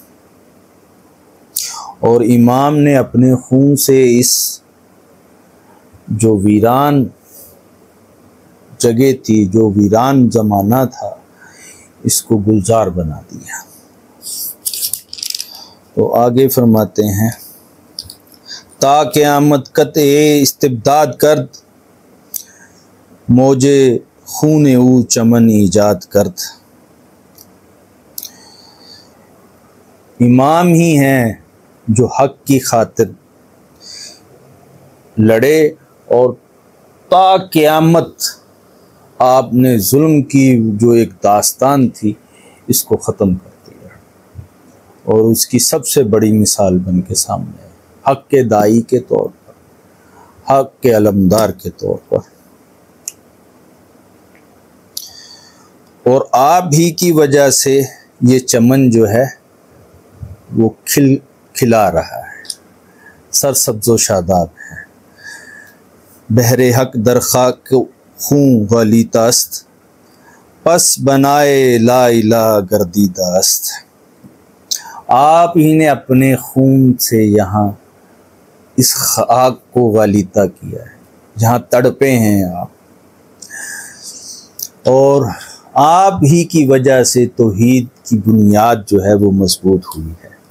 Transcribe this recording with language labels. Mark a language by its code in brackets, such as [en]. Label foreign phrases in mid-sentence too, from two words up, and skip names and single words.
[ur] اور امام نے اپنے خون سے اس جو ویران جگہ تھی، جو ویران زمانہ تھا، اس کو گلزار بنا دیا۔ تو آگے فرماتے ہیں [fa] تا قیامت قطع استبداد کرد، موجے خون او چمن ایجاد کرد۔ [ur] امام ہی ہیں جو حق کی خاطر لڑے اور تا قیامت آپ نے ظلم کی جو ایک داستان تھی اس کو ختم کر دیا، اور اس کی سب سے بڑی مثال بن کے سامنے ہے، حق کے دائی کے طور پر، حق کے علمدار کے طور پر۔ اور آپ ہی کی وجہ سے یہ چمن جو ہے وہ کھلا رہا ہے، سرسبز و شاداب ہے۔ [fa] بحر حق در خاک خون غلیظ است، پس بنائے لا الہ گردیدہ است۔ [ur] آپ ہی نے اپنے خون سے یہاں اس خاک کو غلیظہ کیا ہے، جہاں تڑپے ہیں آپ، اور آپ ہی کی وجہ سے توحید کی بنیاد جو ہے وہ مضبوط ہوئی ہے۔